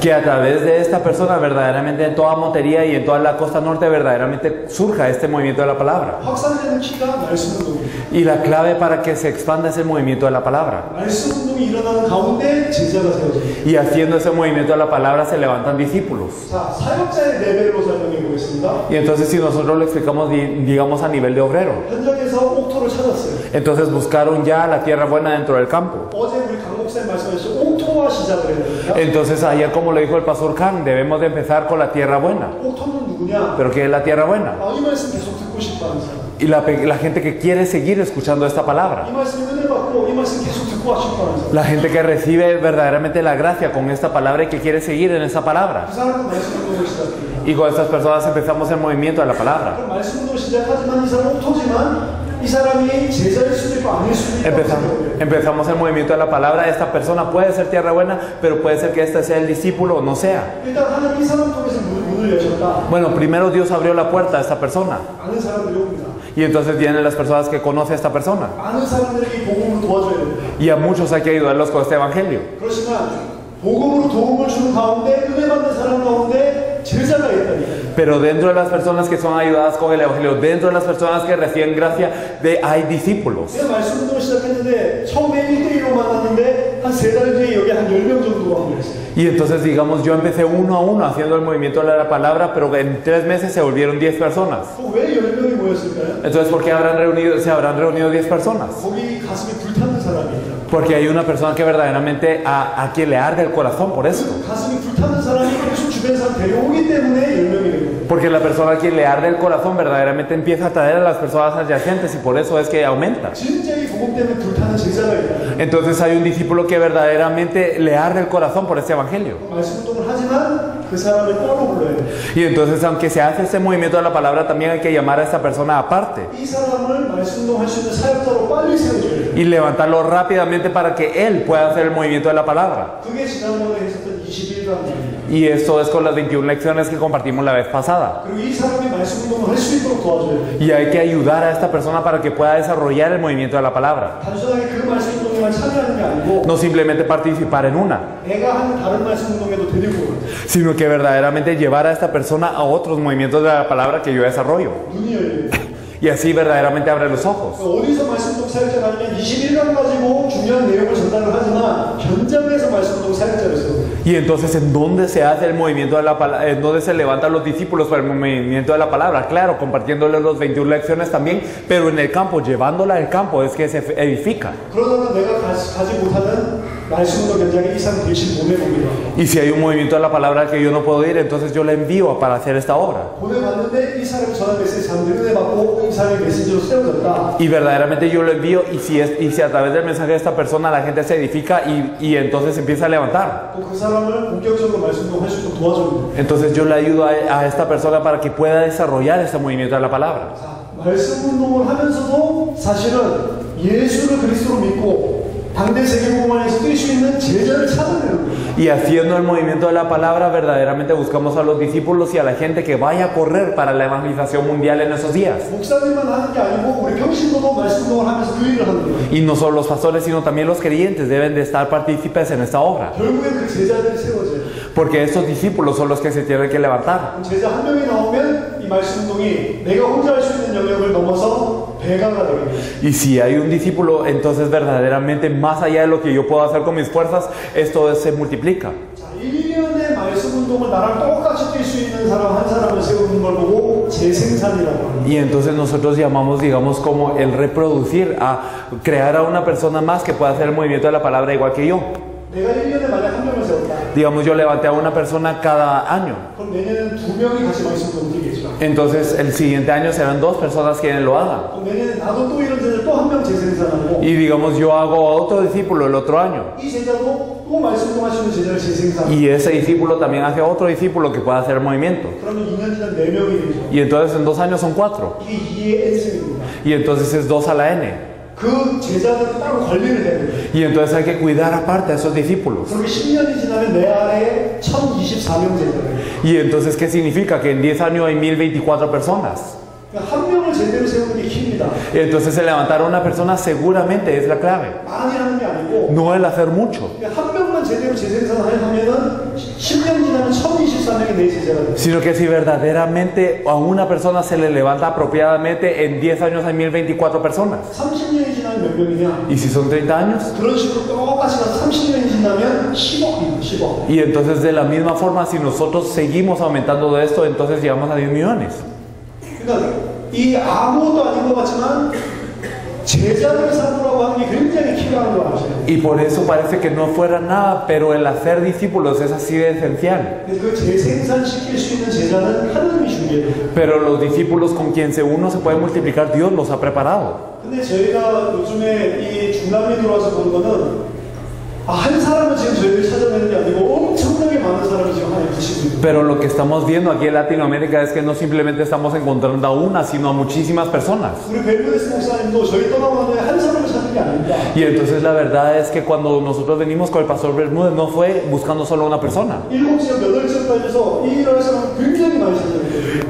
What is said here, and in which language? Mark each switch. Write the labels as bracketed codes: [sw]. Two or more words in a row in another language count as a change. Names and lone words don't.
[es] Que a través de esta persona verdaderamente en toda Montería y en toda la costa norte verdaderamente surja este movimiento de la palabra. [ko] 확산되는 키가 말씀 운동이에요. [es] Y la clave para que se expanda es el movimiento de la palabra. [ko] 말씀 운동이 일어나는 가운데 제자가 세워져요. [es] Y haciendo ese movimiento de la palabra se levantan discípulos. [ko] 자, 사역자의 레벨로 설명해 보겠습니다. [es] Y entonces si nosotros lo explicamos, digamos, a nivel de obrero. [ko] 현장에서 옥토를 찾았어요. [es] Entonces buscaron ya la tierra buena dentro del campo. [ko] 어제 우리 강 목사님 말씀하셨죠. 옥토와 시작을 해야 됩니다. [es] Entonces ayer, como le dijo el pastor Kang, debemos de empezar con la tierra buena. [ko] 옥토는 누구냐? [es] ¿Pero qué es la tierra buena? [ko] 이 말씀 계속 듣고 싶어하는 사람. [es] Y la gente que quiere seguir escuchando esta palabra. [ko] 이 말씀 은혜 받고 이 말씀 계속 듣고 싶어하는 사람. [es] La gente que recibe verdaderamente la gracia con esta palabra y que quiere seguir en esa palabra. [ko] 그 사람은 말씀 운동을 시작해요. [es] Y con estas personas empezamos el movimiento de la palabra. [ko] 그럼 말씀 운동 시작하지만 이 사람 옥토지만 이 사람이 제자일 수도 있고 아닐 수도 있고 [es] Empezamos el movimiento de la palabra. Esta persona puede ser tierra buena, pero puede ser que este sea el discípulo o no sea. [ko] 일단 하나님 이 사람 통해서 문을 여셨다. [es] Bueno, primero Dios abrió la puerta a esta persona. [ko] 많은 사람들이 옵니다. [es] Y entonces vienen las personas que conocen a esta persona. [ko] 많은 사람들에게 이 복음을 도와줘야 됩니다. [es] Y a muchos hay que ayudarlos con este evangelio. [ko] 그렇지만 복음으로 도움을 주는 가운데 은혜 받는 사람 가운데 제자가 있다니까요. [es] Pero dentro de las personas que son ayudadas con el evangelio, dentro de las personas que reciben gracia, hay discípulos. [ko] 제가 말씀 운동을 시작했는데 처음에 1대1로 만났는데 한 3달 뒤에 여기 한 10명 정도가 모였어요. [es] Y entonces, digamos, yo empecé uno a uno haciendo el movimiento de la palabra, pero en 3 meses se volvieron 10 personas. [ko] 왜 10명이 모였을까요? [es] Entonces, ¿por qué se habrán reunido 10 personas? [ko] 거기 가슴이 불타는 사람이 있다. [es] Porque hay una persona que verdaderamente a quien le arde el corazón por eso. [ko] 가슴이 불타는 사람이 계속 주변 사람 데려오기 때문에 10명이 되는 거예요. [es] Porque la persona a quien le arde el corazón verdaderamente empieza a atraer a las personas adyacentes y por eso es que aumenta. [ko] 진짜 이 복음 때문에 불타는 제자가 있다. [es] Entonces hay un discípulo que verdaderamente le arde el corazón por este evangelio. [ko] 말씀 운동을 하지만 그 사람을 따로 불러야 돼. [es] Y entonces, aunque se hace este movimiento de la palabra, también hay que llamar a esta persona aparte [ko] 이 사람을 말씀 운동할 수 있는 사역자로 빨리 세워줘야 돼. [es] y levantarlo rápidamente para que él pueda hacer el movimiento de la palabra. [ko] 그게 지난번에 했었던 21강입니다. [es] Y esto es con las 21 lecciones que compartimos la vez pasada. [ko] 그리고 이 사람이 말씀 운동을 할 수 있도록 도와줘야 돼. [es] Y hay que ayudar a esta persona para que pueda desarrollar el movimiento de la palabra. [ko] 단순하게 그 말씀 운동에만 참여하는 게 아니고 [es] No simplemente participar en una, [ko] 내가 하는 다른 말씀 운동에도 데리고 오는 거야. [es] sino que verdaderamente llevar a esta persona a otros movimientos de la palabra que yo desarrollo. [ko] 눈이 열리는 거야. [es] Y así verdaderamente abre los ojos. [ko] 어디서 말씀 운동 사역자가 아니면 21강 가지고 중요한 내용을 전달을 하지만 현장에서 말씀 운동 사역자를 세워. [es] Y entonces, ¿en dónde se hace el movimiento de la palabra? ¿En dónde se levantan los discípulos para el movimiento de la palabra? Claro, compartiéndoles los 21 lecciones también, pero en el campo, llevándola al campo, es que se edifica. [ko] 그러다가 내가 가지 못하는 말씀 운동 현장에 이 사람 대신 보내봅니다. [es] Y si hay un movimiento de la palabra al que yo no puedo ir, entonces yo la envío para hacer esta obra. [ko] 보내봤는데 이 사람이 전화 메시지 사람들이 은혜 받고 이 사람이 메신저로 세워졌다. [es] Y verdaderamente yo lo envío, y si a través del mensaje de esta persona la gente se edifica y entonces empieza a levantar. [ko] 또 그 사람을 본격적으로 말씀 운동 할 수 있도록 도와줍니다. [es] Entonces yo le ayudo a esta persona para que pueda desarrollar este movimiento de la palabra. [ko] 말씀 운동을 하면서도 사실은 예수를 그리스도로 믿고 당대 세계복음화에서 뛸 수 있는 제자를 찾아내는 거예요. [es] Y haciendo el movimiento de la palabra, verdaderamente buscamos a los discípulos y a la gente que vaya a correr para la evangelización mundial en esos días. [ko] 목사님만 하는 게 아니고 우리 평신도도 말씀 운동을 하면서 그 일을 하는 거예요. [es] Y no solo los pastores, sino también los creyentes deben de estar partícipes en esta obra. [ko] 결국에 그 제자들이 세워져요. [es] Porque estos discípulos son los que se tienen que levantar. [ko] 제자 한 명이 나오면 이 말씀 운동이 내가 혼자 할 수 있는 영역을 넘어서 배가가 되거든요. [es] Y si hay un discípulo, entonces verdaderamente más allá de lo que yo puedo hacer con mis fuerzas, esto se multiplica. [ko] 자, 1년의 말씀 운동을 나랑 똑같이 뛸 수 있는 사람 한 사람을 세우는 걸 보고 재생산이라고 합니다. [es] Y entonces nosotros llamamos, digamos, como el reproducir, a crear a una persona más que pueda hacer el movimiento de la palabra igual que yo. [ko] 내가 1년에 만약 한 명을 세웠다. [es] Digamos, yo levanté a una persona cada año. [ko] 그럼 내년에는 2명이 같이 말씀 운동 뛰겠죠. [es] Entonces el siguiente año serán 2 personas quienes lo hagan. [ko] 그럼 내년에 나도 또 이런 제자 또 한 명 재생산하고 [es] Y digamos, yo hago a otro discípulo el otro año. [ko] 이 제자도 또 말씀 운동 하시는 제자를 재생산하고 [es] Y ese discípulo también hace a otro discípulo que pueda hacer el movimiento. [ko] 그러면 2년 지난 4명이 되죠. [es] Y entonces en 2 años son 4. [ko] 이게 2의 N승입니다. [es] Y entonces es 2 a la N. [ko] 그 제자들은 따로 관리를 해야 돼요. [es] Y entonces hay que cuidar aparte a esos discípulos. [ko] 그렇게 10년이 지나면 내 아래에 1024명 제자예요. [es] Y entonces, ¿qué significa? Que en 10 años hay 1024 personas. [ko] 그러니까 한 명을 제대로 세우는 게 힘이다. [es] Y entonces el levantar a una persona seguramente es la clave. [ko] 많이 하는 게 아니고 [es] No el hacer mucho. [ko] 그러니까 한 명만 제대로 재생산하면은 10년 지나면 1024명이 내 제자가 돼요. [es] Sino que si verdaderamente a una persona se le levanta apropiadamente, en 10 años hay 1024 personas. [ko] 30년이 지나면 몇 명이냐? [es] Y si son 30 años, [ko] 그런 식으로 똑같이 가서 30년이 지나면 10억이에요. 10억. [es] y entonces de la misma forma, si nosotros seguimos aumentando de esto, entonces llegamos a 10 millones. [ko] 그러니까 이 아무것도 아닌 것 같지만 제자를 삼으라고 하는 게 굉장히 필요한 거 아시죠? [es] Y por eso parece que no fuera nada, pero el hacer discípulos es así de esencial. [ko] 그 재생산시킬 수 있는 제자는 하나님이 준비해요. [es] Pero los discípulos con quien uno se puede multiplicar, Dios los ha preparado. [ko] 근데 저희가 요즘에 이 중남미 들어와서 본 거는 한 사람은 지금 저희를 찾아내는 게 아니고 엄청나게 많은 사람이 지금 하나님 부시고 있는 [es] Pero lo que estamos viendo aquí en Latinoamérica es que no simplemente estamos encontrando a una, sino a muchísimas personas. [ko] 우리 벨브데스 목사님도 저희 떠나고 나서 한 사람을 찾는 게 아닙니다. [es] Y entonces la verdad es que cuando nosotros venimos con el pastor Bermúdez no fue buscando solo una persona. [ko] 7지역, 8지역까지서 이 일을 할 사람은 굉장히 많이 찾아냈거든요.